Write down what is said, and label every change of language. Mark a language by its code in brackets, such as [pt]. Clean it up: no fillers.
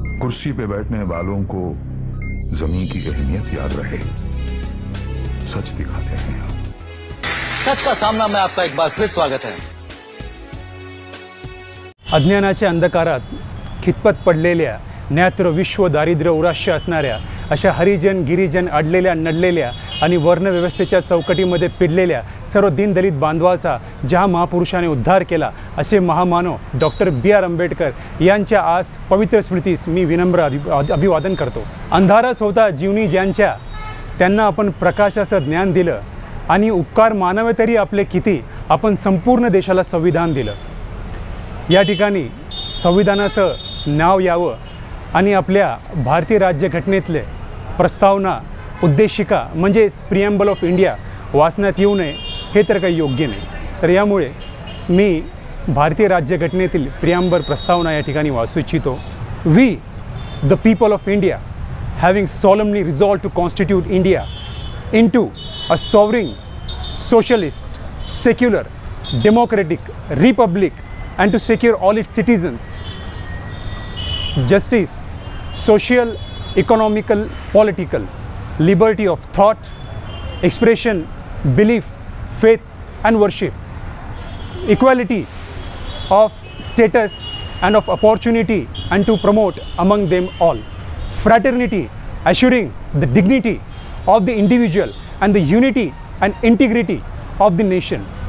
[hi] कुर्सी पे बैठने वालों को जमीन की अहमियत याद रहे, सच दिखाते हैं हम। सच का सामना में आपका एक बार फिर स्वागत है। [mr] अज्ञानाच्या अंधकारात खितपत पडलेल्या, ज्ञात्र विश्व दारिद्र्य उराश्य असणाऱ्या अशा हरिजन गिरिजन अडलेल्या नडलेल्या आणि वर्णव्यवस्थेच्या चौकटीमध्ये पिडलेल्या सर्व दीनदलित बांधवाचा ज्या महापुरुषाने उद्धार केला असे महामानव डॉक्टर B.R. आंबेडकर यांच्या आज पवित्र स्मृतीस मी विनम्र अभिवादन करतो। अंधारच होता जीवनी ज्यांच्या, त्यांना आपण प्रकाशाचं ज्ञान दिलं आणि उपकार मानवे तरी आपले किती, आपण संपूर्ण देशाला संविधान दिलं। या ठिकाणी संविधानाचं नाव यावं आणि आपल्या भारतीय राज्यघटनेतले प्रस्तावना उद्देशिका म्हणजेच प्रिॲम्बल ऑफ इंडिया वाचण्यात येऊ नये हे तर काही योग्य नाही। तर यामुळे मी भारतीय राज्यघटनेतील प्रिॲम्बल प्रस्तावना या ठिकाणी वाचू इच्छितो। [en] We the people of India having solemnly resolved to constitute India into a sovereign, socialist, secular, democratic republic and to secure all its citizens justice, social, economical, political, liberty of thought, expression, belief, faith and worship, equality of status and of opportunity and to promote among them all, fraternity, assuring the dignity of the individual and the unity and integrity of the nation.